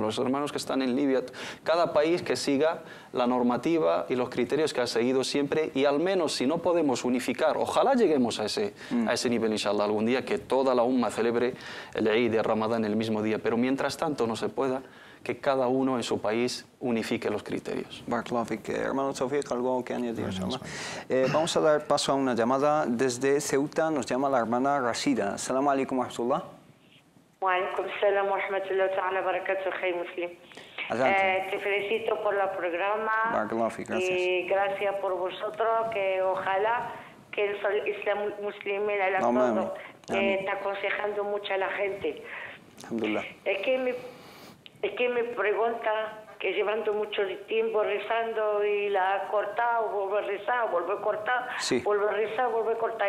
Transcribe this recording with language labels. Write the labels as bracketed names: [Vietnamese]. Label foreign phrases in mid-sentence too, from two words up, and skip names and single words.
[Spanish] Los hermanos que están en Libia. Cada país que siga la normativa y los criterios que ha seguido siempre, y al menos si no podemos unificar, ojalá lleguemos a ese nivel, inshallah, algún día, que toda la umma celebre el Eid de Ramadán el mismo día. Pero mientras tanto no se pueda, que cada uno en su país unifique los criterios. [Arabic] بارك الله فيك. [Spanish] Hermano Tawfiq, ¿algo que añadir? Vamos a dar paso a una llamada desde Ceuta. Nos llama la hermana Rashida. [Arabic] السلام عليكم ورحمة الله. وعليكم السلام ورحمة الله تعالى بركاته, Khay Muslim. [Spanish] Te felicito por el programa. [Arabic] بارك الله فيك, gracias. [Spanish] Y gracias por vosotros, que ojalá que el Islam Muslim está aconsejando mucho a la gente. Alhamdulillah. Es que me pregunta que llevando mucho tiempo rezando y la ha cortado, vuelve a rezar, vuelve a cortar, vuelve a rezar, vuelve a cortar.